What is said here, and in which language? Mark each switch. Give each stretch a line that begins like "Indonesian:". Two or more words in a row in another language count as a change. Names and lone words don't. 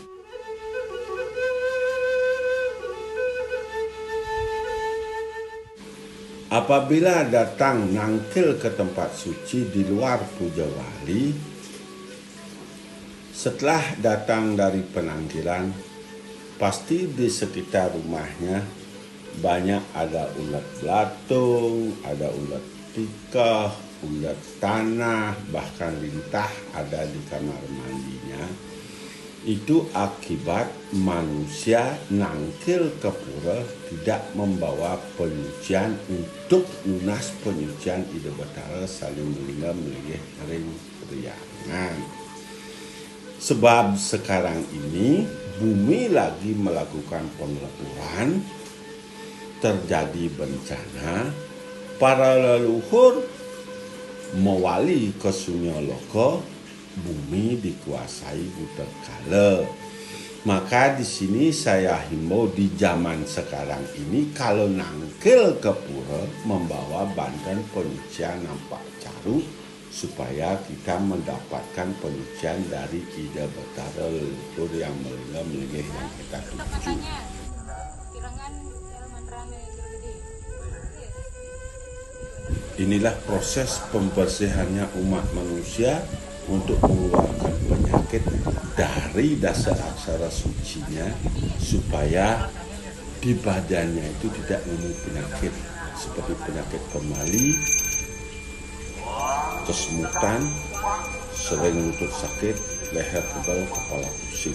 Indonesian: Apabila datang nangkil ke tempat suci di luar puja wali, setelah datang dari penangkilan, pasti di sekitar rumahnya banyak ada ulat belatung, ada ulat tikah, ulat tanah, bahkan lintah ada di kamar mandinya. Itu akibat manusia nangkil ke pura tidak membawa penyucian untuk lunas penyucian ide betara saling
Balinese: melingga melingih ring riangan.
Indonesian: Sebab sekarang ini bumi lagi melakukan pengleburan, terjadi bencana, para leluhur mewali ke Sunyaloka, bumi dikuasai buta kala. Maka di sini saya himbau di zaman sekarang ini, kalau nangkil ke pura membawa bandan penyucian nampak caru, supaya kita mendapatkan penyucian dari ide betara leluhur yang melingkar yang kita tuju. Inilah proses pembersihannya umat manusia untuk mengeluarkan penyakit dari dasar aksara sucinya, supaya di badannya itu tidak nemu penyakit seperti penyakit pemali, kesemutan, sering lutut sakit, leher tebal, kepala pusing.